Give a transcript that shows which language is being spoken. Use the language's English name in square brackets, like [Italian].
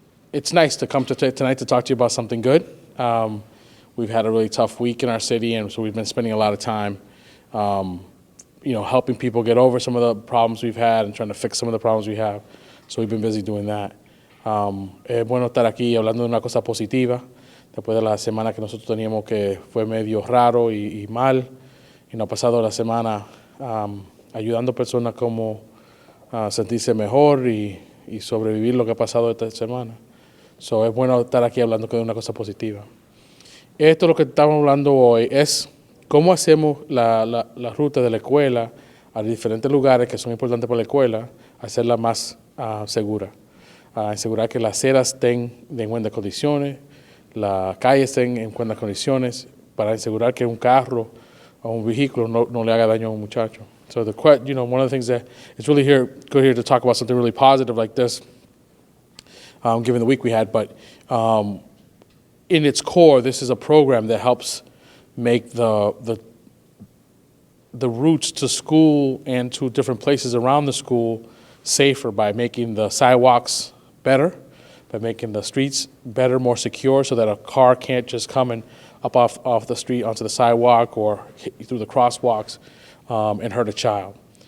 [English] It's nice to come to tonight to talk to you about something good. We've had a really tough week in our city, and so we've been spending a lot of time, helping people get over some of the problems we've had and trying to fix some of the problems we have. So we've been busy doing that. [Spanish] Es bueno estar aquí hablando de una cosa positiva, después de la semana que nosotros teníamos que fue medio raro y mal, y nos ha pasado la semana ayudando a personas como sentirse mejor y sobrevivir lo que ha pasado esta semana. So es bueno estar aquí hablando de una cosa positiva. Esto lo que estamos hablando hoy es cómo hacemos la ruta de la escuela a diferentes lugares que son importantes para la escuela, hacerla más segura. Asegurar que las aceras estén en buenas condiciones, las calles estén en buenas condiciones, para asegurar que un carro o un vehículo no le haga daño a un muchacho. [English] So one of the things that it's really good here to talk about something really positive like this, given the week we had. But in its core, this is a program that helps make the routes to school and to different places around the school safer by making the sidewalks better, by making the streets better, more secure, so that a car can't just come and up off the street onto the sidewalk or through the crosswalks and hurt a child.